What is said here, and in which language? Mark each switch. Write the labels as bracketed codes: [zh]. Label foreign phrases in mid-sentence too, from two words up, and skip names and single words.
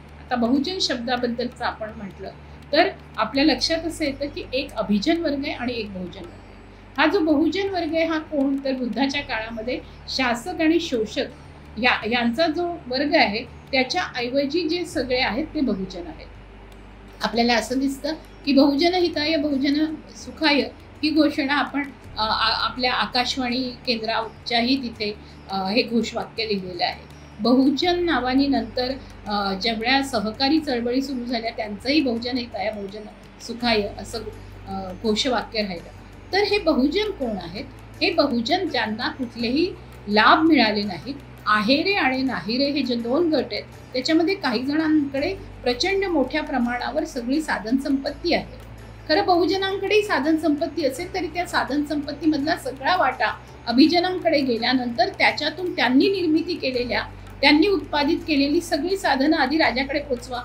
[mr] आता बहुजन शब्दाबद्दलचं आपण म्हटलं तर आपल्या लक्षात असं येतं की एक अभिजन वर्ग आहे आणि एक बहुजन वर्ग आहे. हा जो बहुजन वर्ग आहे हा कोण, तर बुद्धाच्या काळामध्ये शासक आणि शोषक यांचा जो वर्ग आहे त्याच्या ऐवजी जे सगळे आहेत ते बहुजन आहेत. आपल्याला असं दिसतं की [pi] बहुजन हिताय बहुजन सुखाय [mr] ही घोषणा आपण आपल्या आकाशवाणी केंद्राच्याही तिथे हे घोषवाक्य लिहिलेलं आहे. बहुजन नावानी नंतर जेवढ्या सहकारी चळवळी सुरू झाल्या त्यांचंही [pi] बहुजन हिताय बहुजन सुखाय [mr] असं घोषवाक्य राहिलं. तर हे बहुजन कोण आहेत? हे बहुजन ज्यांना कुठलेही लाभ मिळाले नाहीत. आहेरे आणि नाहिरे हे जे 2 गट आहेत त्याच्यामध्ये काही जणांकडे प्रचंड मोठ्या प्रमाणावर सगळी साधनसंपत्ती आहे. खरं बहुजनांकडेही साधनसंपत्ती असेल तरी त्या साधनसंपत्तीमधला सगळा वाटा अभिजनांकडे गेल्यानंतर त्याच्यातून त्यांनी निर्मिती केलेल्या, त्यांनी उत्पादित केलेली सगळी साधनं आधी राजाकडे पोचवा.